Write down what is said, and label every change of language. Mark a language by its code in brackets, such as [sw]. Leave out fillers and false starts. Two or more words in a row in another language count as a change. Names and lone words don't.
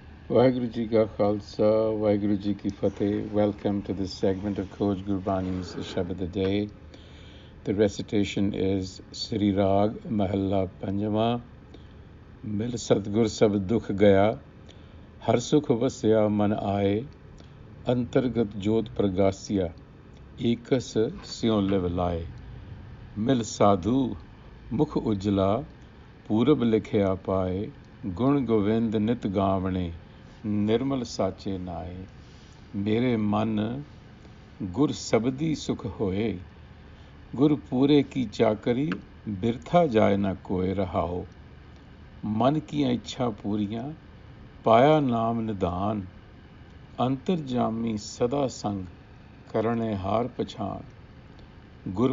[pa] ਵਾਹਿਗੁਰੂ ਜੀ ਕਾ ਖਾਲਸਾ, ਵਾਹਿਗੁਰੂ ਜੀ ਕੀ ਫਤਿਹ. [en] Welcome to this segment of Coach Gurbani's a-sabad-a-day. The recitation is Sri Rag Mahalla Panjama. [pa] ਮਿਲ ਸਤਿਗੁਰ ਸਭ ਦੁਖ ਗਇਆ. ਹਰ ਸੁਖ ਵਸਿਆ ਮਨ ਆਏ। ਅੰਤਰਗਤ ਜੋਤ ਪ੍ਰਗਾਸਿਆ. ਏਕਸ ਸਿਉ ਲਿਵ ਲਾਏ। ਮਿਲ ਸਾਧੂ ਮੁਖ ਉਜਲਾ. ਪੂਰਬ ਲਿਖਿਆ ਪਾਏ। ਗੁਣ ਗੋਵਿੰਦ ਨਿਤ ਗਾਵਣੇ. ਨਿਰਮਲ ਸਾਚੇ ਨਾਏ ਮੇਰੇ ਮਨ ਗੁਰ ਸਬਦੀ ਸੁਖ ਹੋਏ ਗੁਰ ਪੂਰੇ ਕੀ ਚਾਕਰੀ ਬਿਰਥਾ ਜਾਏ ਨ ਕੋਇ ਰਹਾਓ ਮਨ ਕੀ ਇੱਛਾ ਪੂਰੀਆਂ ਪਾਇਆ ਨਾਮ ਨਿਧਾਨ ਅੰਤਰਜਾਮੀ ਸਦਾ ਸੰਗ ਕਰਨੇ ਹਾਰ ਪਛਾਣ ਗੁਰ